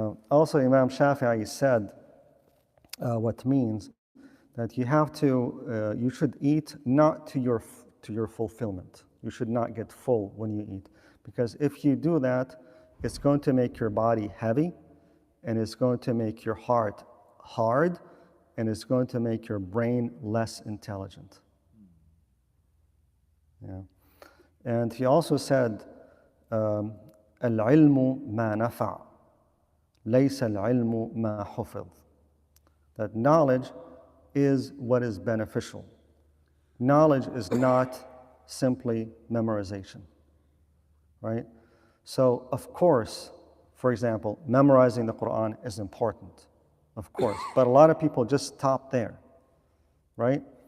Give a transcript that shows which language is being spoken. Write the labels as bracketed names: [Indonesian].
[English] Also, Imam Shafi'i said what means that you should eat not to your fulfillment. You should not get full when you eat. Because if you do that, it's going to make your body heavy, and it's going to make your heart hard, and it's going to make your brain less intelligent. Yeah. And he also said, [Arabic] العلم ما نفع ليس العلم ما حفظ. [English] That knowledge is what is beneficial. Knowledge is not simply memorization, right? So, of course, for example, memorizing the Quran is important, of course, but a lot of people just stop there, right?